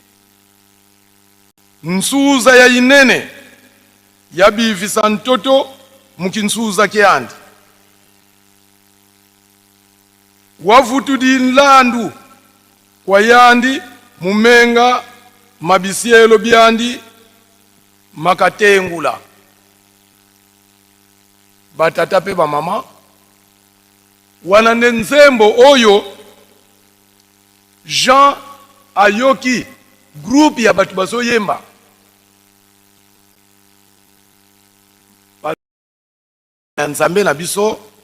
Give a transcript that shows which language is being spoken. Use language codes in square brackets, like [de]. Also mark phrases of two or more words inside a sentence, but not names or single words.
[kg] nsuza ya inene yabivisa ntoto mukinsuza kyandi wavutudi nlandu kwa yandi mumenga mabisielo byandi makatengula batata pe bamama wana nzembo oyo [ln] Jean ayoki groupe ya batu bazoyemba nzambe na biso